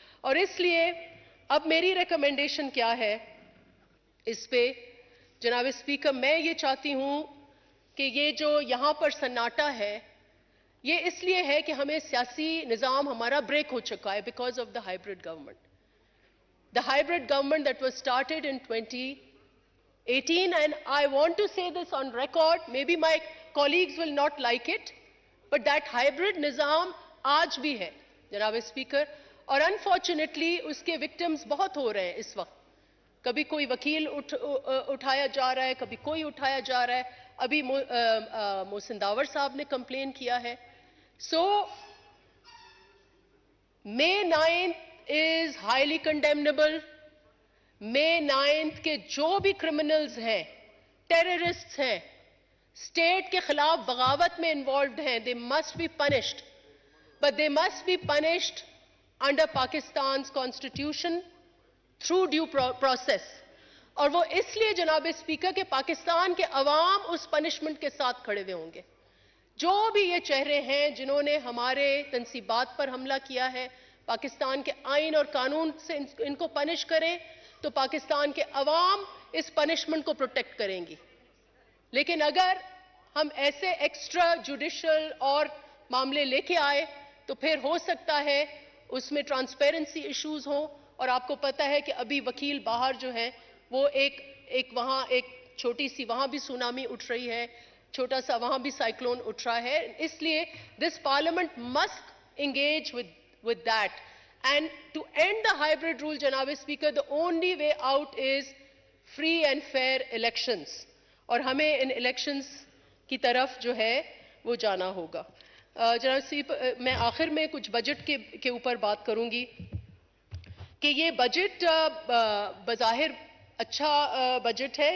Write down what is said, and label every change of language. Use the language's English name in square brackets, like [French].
[Urdu] اور اس لیے اب میری ریکمنڈیشن کیا ہے اس پہ جناب اسپیکر, میں یہ چاہتی ہوں کہ یہ جو یہاں پر سناٹا ہے یہ اس لیے ہے کہ ہمیں سیاسی نظام ہمارا بریک ہو چکا ہے [English] Because of the hybrid government. The hybrid government that was started in 2018, and I want to say this on record, maybe my colleagues will not like it, but that hybrid [Urdu] nizam aaj bhi hai janab speaker. اور unfortunately اس کے victims بہت ہو رہے ہیں اس وقت. کبھی کوئی وکیل اٹھایا جا رہا ہے, کبھی کوئی اٹھایا جا رہا ہے. ابھی محسن داور صاحب نے کمپلین کیا ہے. [English] So May 9th is highly condemnable. [Urdu] May 9th کے جو بھی کرمنلز ہیں, ٹیررسٹ ہیں, اسٹیٹ کے خلاف بغاوت میں انوالوڈ ہیں, [English] they must be punished. But they must be punished under Pakistan's constitution through due process. [Urdu] اور وہ اس لیے جناب اسپیکر کہ پاکستان کے عوام اس پنشمنٹ کے ساتھ کھڑے ہوئے ہوں گے. جو بھی یہ چہرے ہیں جنہوں نے ہمارے تنصیبات پر حملہ کیا ہے, پاکستان کے آئین اور قانون سے ان کو پنش کریں تو پاکستان کے عوام اس پنشمنٹ کو پروٹیکٹ کریں گی. لیکن اگر ہم ایسے ایکسٹرا جوڈیشل اور معاملے لے کے آئے تو پھر ہو سکتا ہے اس میں ٹرانسپیرنسی ایشوز ہوں. اور آپ کو پتہ ہے کہ ابھی وکیل باہر جو ہیں وہ ایک وہاں ایک چھوٹی سی وہاں بھی سونامی اٹھ رہی ہے, چھوٹا سا وہاں بھی سائیکلون اٹھ رہا ہے. اس لیے [English] This parliament must engage with that, and to end the hybrid rule janab speaker, the only way out is free and fair elections. [Urdu] اور ہمیں ان elections کی طرف جو ہے وہ جانا ہوگا. جناب اسپیکر, میں آخر میں کچھ بجٹ کے اوپر بات کروں گی کہ یہ بجٹ بظاہر اچھا بجٹ ہے.